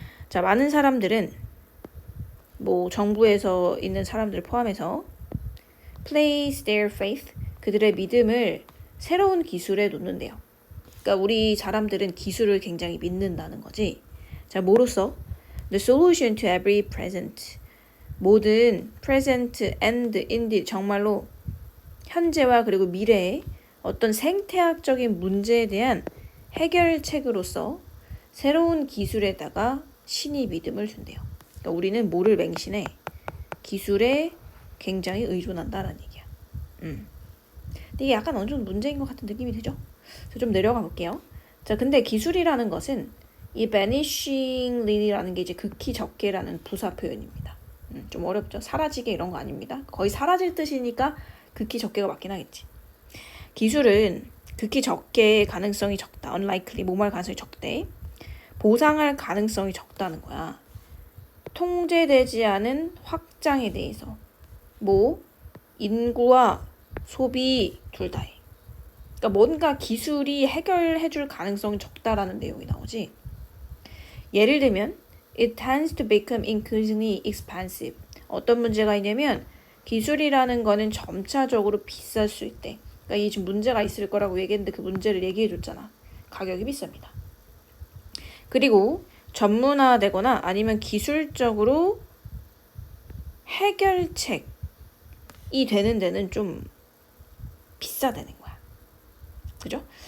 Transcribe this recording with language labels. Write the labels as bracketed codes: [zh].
[ko] 자, 많은 사람들은 뭐 정부에서 있는 사람들 포함해서 [en] place their faith, [ko] 그들의 믿음을 새로운 기술에 놓는데요. 그러니까 우리 사람들은 기술을 굉장히 믿는다는 거지. 자, 뭐로써? [en] The solution to every present. [ko] 모든 [en] present and indeed [ko] 정말로 현재와 그리고 미래의 어떤 생태학적인 문제에 대한 해결책으로서 새로운 기술에다가 신이 믿음을 준대요. 그러니까 우리는 뭐를 맹신해? 기술에 굉장히 의존한다라는 얘기야. 근데 이게 약간 어느 정도 문제인 것 같은 느낌이 들죠? 그래서 좀 내려가 볼게요. 자, 근데 기술이라는 것은 이 vanishingly라는 게 이제 극히 적게라는 부사 표현입니다. 좀 어렵죠? 사라지게 이런 거 아닙니다. 거의 사라질 뜻이니까 극히 적게가 맞긴 하겠지. 기술은 극히 적게 가능성이 적다. unlikely, 뭐뭐할 가능성이 적대. 보상할 가능성이 적다는 거야. 통제되지 않은 확장에 대해서. 뭐 인구와 소비 둘 다해. 그러니까 뭔가 기술이 해결해줄 가능성이 적다라는 내용이 나오지. 예를 들면 [en] it tends to become increasingly expensive. [ko] 어떤 문제가 있냐면 기술이라는 거는 점차적으로 비쌀 수 있대. 그러니까 이게 지금 문제가 있을 거라고 얘기했는데 그 문제를 얘기해줬잖아. 가격이 비쌉니다. 그리고 전문화되거나 아니면 기술적으로 해결책이 되는 데는 좀 비싸다는 거야. 그죠?